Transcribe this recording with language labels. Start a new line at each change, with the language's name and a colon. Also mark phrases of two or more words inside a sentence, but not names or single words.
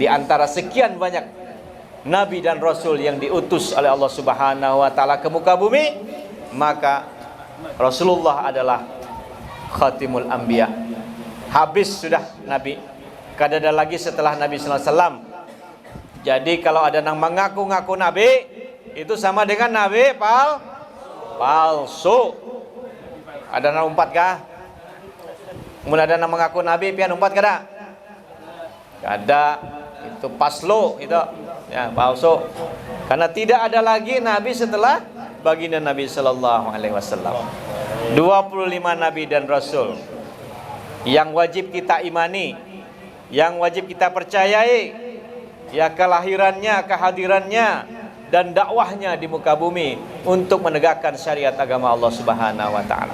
Indonesian: Di antara sekian banyak Nabi dan Rasul yang diutus oleh Allah
Arabic: سبحانه وتعالى
Indonesian: ke muka bumi, maka Rasulullah adalah
Arabic: خاتم الأنبياء.
Indonesian: Habis sudah Nabi, kada ada lagi setelah Nabi
Arabic: صلى الله عليه وسلم.
Indonesian: Jadi kalau ada yang mengaku-ngaku Nabi, itu sama dengan Nabi palsu.
Banjar: Ada yang umpat kah? Kemudian ada yang mengaku Nabi pian umpat kada? Kada. Itu paslo itu.
Indonesian: Ya, palsu. Karena tidak ada lagi Nabi setelah baginda Nabi
Arabic: صلى الله عليه وسلم.
Indonesian: 25 nabi dan rasul yang wajib kita imani, yang wajib kita percayai, ya kelahirannya, kehadirannya dan dakwahnya di muka bumi untuk menegakkan syariat agama Allah
Arabic: سبحانه وتعالى.